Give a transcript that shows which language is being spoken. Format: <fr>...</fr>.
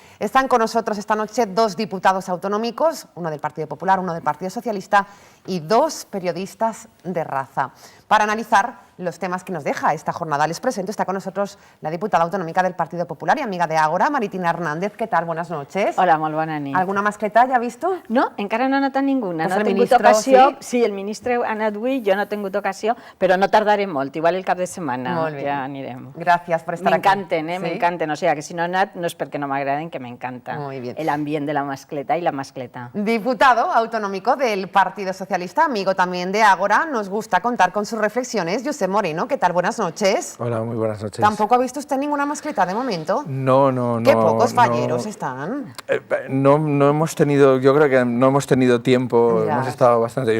<es>Están con nosotros esta noche dos diputados autonómicos, uno del Partido Popular, uno del Partido Socialista y dos periodistas de raza, para analizar los temas que nos deja esta jornada. Les presento, está con nosotros la diputada autonómica del Partido Popular y amiga de Ágora, Maritina Hernández. ¿Qué tal? Buenas noches.</es> <ca>Hola, molt bona nit.</ca> <es>¿Alguna mascleta ja ha visto?</es> <ca>No, encara no he notat ninguna. Pues no he tingut ocasió. Sí, el ministre ha anat avui, jo no he tingut ocasió, però no tardaré molt, igual el cap de setmana ja anirem.</ca> <es>Gracias por estar aquí.</es> <ca>M'encanten, m'encanten. O sigui, que si no he anat no és perquè no m'agraden, que m'encanta el ambient de la mascleta y la mascleta.</ca> <es>Diputado autonómico del Partido Socialista, amigo también de Ágora, nos gusta contar con sus reflexiones. Josep Moreno, ¿qué tal? Buenas noches. Hola, muy buenas noches. ¿Tampoco ha visto usted ninguna mascleta de momento? No. Qué pocos falleros están. No hemos tenido, yo creo que no hemos tenido tiempo, hemos estado bastante.</es>